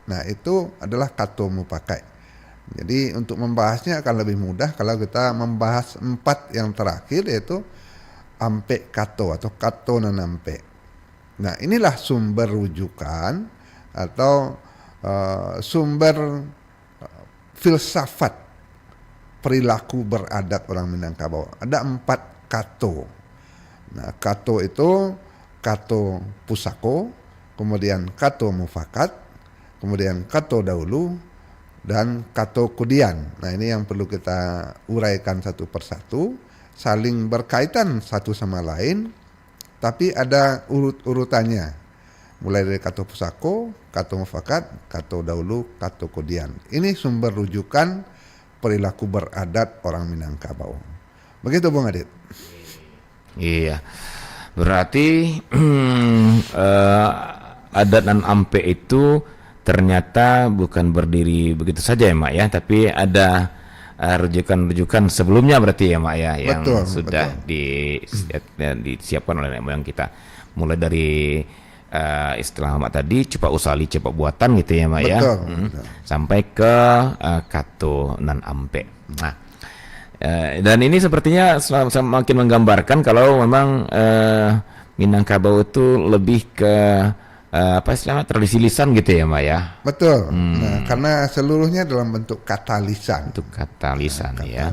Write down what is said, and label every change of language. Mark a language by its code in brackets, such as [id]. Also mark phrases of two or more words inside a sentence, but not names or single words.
[id] Nah, itu adalah [min] kato mupakai. [id] Jadi untuk membahasnya akan lebih mudah kalau kita membahas 4 yang terakhir, yaitu [min] Ampek Kato [id] atau [min] Kato Nanampe. [id] Nah, inilah sumber rujukan atau sumber filsafat perilaku beradat orang Minangkabau. Ada 4 kato. Nah, kato itu [min] kato pusako, [id] kemudian [min] kato mufakat, [id] kemudian [min] kato dahulu, [id] dan [min] kato kudian. [id] Nah, ini yang perlu kita uraikan satu persatu, saling berkaitan satu sama lain, tapi ada urut-urutannya. Mulai dari [min] kato pusako, kato mufakat, kato dahulu, kato kudian. [id] Ini sumber rujukan perilaku beradat orang Minangkabau. Begitu Bung Adit. Iya, berarti adat dan ampe itu ternyata bukan berdiri begitu saja ya Mak ya, tapi ada rujukan-rujukan sebelumnya berarti ya Mak ya, yang sudah disiapkan oleh nenek moyang kita. Mulai dari istilah Mak tadi, [min] cupak usali, cupak buatan [id] gitu ya Mak ya, sampai ke [min] kato nan ampe. [id] Nah, dan ini sepertinya semakin menggambarkan kalau memang Minangkabau itu lebih ke apa istilahnya, tradisi lisan gitu ya Mbak ya. Betul. Nah, karena seluruhnya dalam bentuk kata lisan. Untuk kata lisan ya.